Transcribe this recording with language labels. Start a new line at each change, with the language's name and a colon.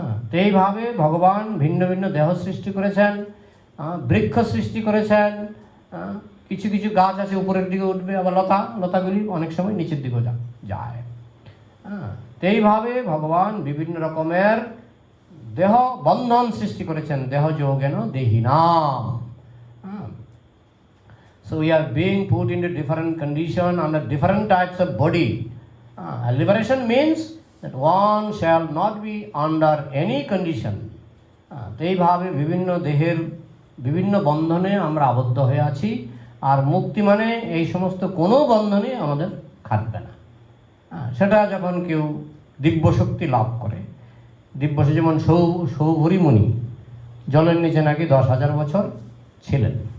Bangla: তো এইভাবে ভগবান ভিন্ন ভিন্ন দেহ সৃষ্টি করেছেন, বৃক্ষ সৃষ্টি করেছেন। কিছু কিছু গাছ আছে উপরের দিকে উঠবে, আবার লতাগুলি অনেক সময় নিচের দিকে যায়। তো এইভাবে ভগবান বিভিন্ন রকমের দেহ বন্ধন সৃষ্টি করেছেন।
Sanskrit: দেহ Jogen দেহিনাম।
English: So we are being put into different condition under different types of body. Liberation means that one shall not be under any condition.
Bangla: তো এইভাবে বিভিন্ন দেহের বিভিন্ন বন্ধনে আমরা আবদ্ধ হয়ে আছি। আর মুক্তি মানে এই সমস্ত কোনো বন্ধনে আমাদের খাটবে না। সেটা যখন কেউ দিব্য শক্তি লাভ করে, দিব্য যেমন সৌভরি মুনি জলের নিচে নাকি 10,000 বছর ছিলেন।